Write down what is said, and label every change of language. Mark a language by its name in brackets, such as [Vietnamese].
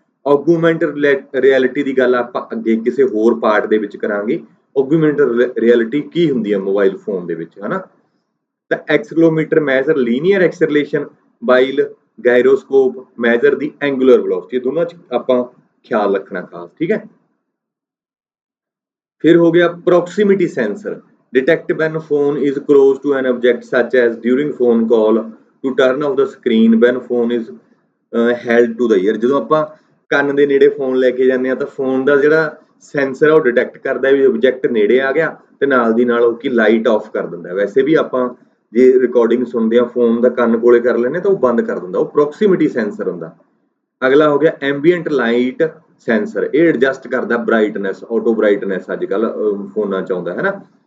[Punjabi] ਆਗੂਮੈਂਟਡ reality ਦੀ ਗੱਲ ਆਪਾਂ ਅੱਗੇ ਕਿਸੇ ਹੋਰ ਪਾਰਟ ਦੇ ਵਿੱਚ ਕਰਾਂਗੇ। ਆਗੂਮੈਂਟਡ ਰਿਐਲਿਟੀ ਕੀ ਹੁੰਦੀ ਹੈ ਮੋਬਾਈਲ ਫੋਨ ਦੇ ਵਿੱਚ, ਹਨਾ। [English] ਤਾਂ accelerometer measure linear acceleration, while gyroscope measure the angular velocity. [Punjabi] ਦੋਨਾਂ ਚ ਆਪਾਂ ਖਿਆਲ ਰੱਖਣਾ ਖਾਸ, ਠੀਕ ਹੈ। [Hindi] फिर हो गया [English] proximity sensor, detect when phone is close to an object such as during phone call, to turn off the screen when phone is held to the ear। [Punjabi] ਜਦੋਂ ਆਪਾਂ ਕੰਨ ਦੇ ਨੇੜੇ ਫੋਨ ਲੈ ਕੇ ਜਾਂਦੇ ਆ ਤਾਂ ਫੋਨ ਦਾ ਜਿਹੜਾ ਸੈਂਸਰ ਆ ਉਹ ਡਿਟੈਕਟ ਕਰਦਾ ਵੀ ਆਬਜੈਕਟ ਨੇੜੇ ਆ ਗਿਆ ਤੇ ਨਾਲ ਦੀ ਨਾਲ ਉਹ ਕੀ ਲਾਈਟ ਆਫ ਕਰ ਦਿੰਦਾ। ਵੈਸੇ ਵੀ ਆਪਾਂ ਜੇ ਰਿਕਾਰਡਿੰਗ ਸੁਣਦੇ ਆ ਫੋਨ ਦਾ ਕੰਨ ਕੋਲੇ ਕਰ ਲੈਂਦੇ ਤਾਂ ਉਹ ਬੰਦ ਕਰ ਦਿੰਦਾ, ਉਹ ਪ੍ਰੋਕਸੀਮਿਟੀ ਸੈਂਸਰ ਹੁੰਦਾ। ਅਗਲਾ ਹੋ ਗਿਆ ਐਂਬੀਐਂਟ ਲਾਈਟ ਸੈਂਸਰ, ਇਹ ਐਡਜਸਟ ਕਰਦਾ ਬ੍ਰਾਈਟਨੈਸ, ਆਟੋ ਬ੍ਰਾਈਟਨੈਸ ਅੱਜ ਕੱਲ ਫੋਨਾਂ ਚ ਆਉਂਦਾ ਹੈ ਨਾ।